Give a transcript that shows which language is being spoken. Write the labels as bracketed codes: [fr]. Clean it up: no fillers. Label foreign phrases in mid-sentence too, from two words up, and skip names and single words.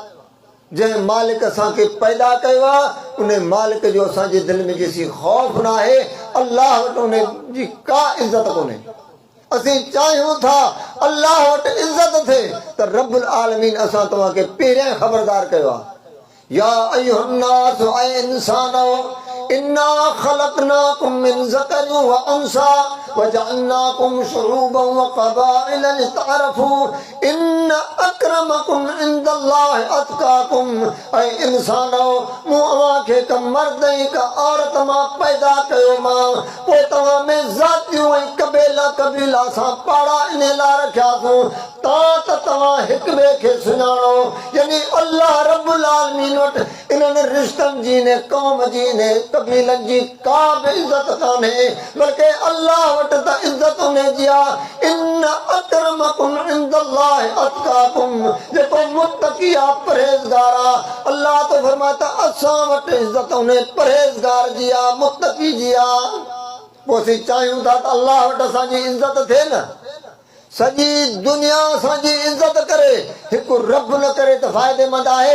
[sd] जंहिं मालिक असांखे पैदा कयो आहे उन मालिक जो असांजे दिलि में जेसी ख़ौफ़ न आहे, अल्लाह वटि उन जी का इज़त कोन्हे। असीं चाहियूं था अल्लाह वटि इज़त थिए त [ar] رب العالمين [sd] असां तव्हांखे पहिरियां ख़बरदार कयो आहे। [ar] يا أيها الناس [sd] ऐ इंसानो [ar] إنا خلقناكم من ذكر وأنثى وجعلناكم شعوبا وقبائل لتعارفوا إن أكرمكم عند الله أتقاكم. [sd] ऐ इंसानो मूं अवां खे का मर्द ऐं का औरत मां पैदा कयो मां, पोइ तव्हां में ज़ातियूं ऐं कबीला सां पाड़ा इन लाइ रखियासीं त तव्हां हिक ॿिए खे सुञाणो। यानी [ar] الله رب العالمين [sd] वटि इन्हनि रिश्तनि जी ने क़ौम जी ने कबीलनि जी का बि इज़त कान्हे, बल्कि अल्लाह वटि त इज़त उन जी आहे। [ar] إن أكرمكم عند الله أتقاكم, [sd] जेको मुत्तकी आहे परहेज़गार आहे। अल्लाह तो फरमाए त असां वटि इज़त उन परहेज़गार जी आहे, मुत्तकी जी आहे। पोइ असीं चाहियूं था त अल्लाह वटि असांजी इज़त थिए न। सॼी दुनिया असांजी इज़त करे हिकु रब न करे त फ़ाइदेमंद आहे।